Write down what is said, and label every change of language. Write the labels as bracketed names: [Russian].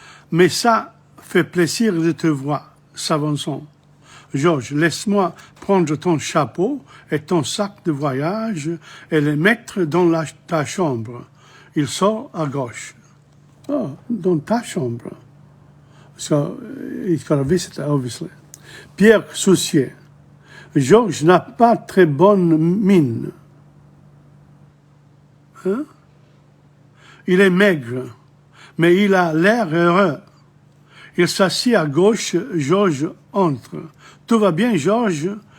[French] Mais ça fait plaisir de te voir, s'avançant. Georges, laisse-moi prendre ton chapeau et ton sac de voyage et les mettre dans ta chambre. Il sort à gauche. Oh, dans ta chambre. [English] So, he's got a visitor, obviously. [French] Pierre soucié. Georges n'a pas très bonne mine. Hein? Il est maigre, mais il a l'air heureux. Il s'assied à gauche, Georges entre. Tout va bien, Georges.